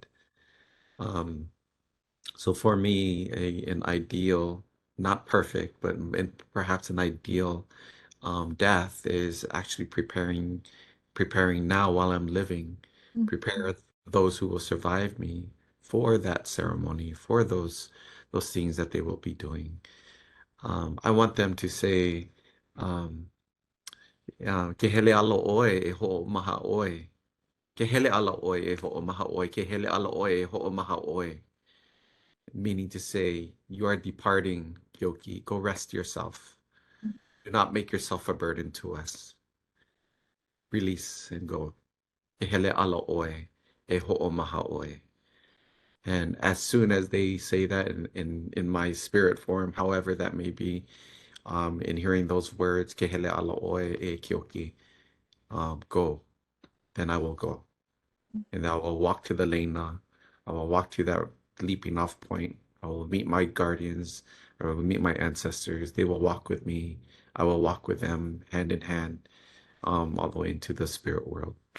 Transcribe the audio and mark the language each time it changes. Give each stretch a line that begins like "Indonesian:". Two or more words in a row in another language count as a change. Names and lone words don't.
English: Um, So for me, an ideal, not perfect, but perhaps an ideal death is actually preparing now while I'm living, prepare those who will survive me for that ceremony, for those things that they will be doing. I want them to say,
Hawaiian: ke hele ala oe e ho'o maha oe. Ke hele ala oe e ho'o maha oe. Ke hele ala oe e ho'o maha oe.
English: Meaning to say, you are departing, Keoki. Go rest yourself. Do not make yourself a burden to us. Release and go.
Hawaiian: E hele ala oe, e ho'o maha oe.
English: And as soon as they say that in my spirit form, however that may be, in hearing those words,
Hawaiian: ke hele ala oe e Keoki,
English: go, then I will go. And I will walk to the Lena. I will walk to that leaping off point. I will meet my guardians, or I will meet my ancestors. They will walk with me. I will walk with them hand in hand, all the way into the spirit world.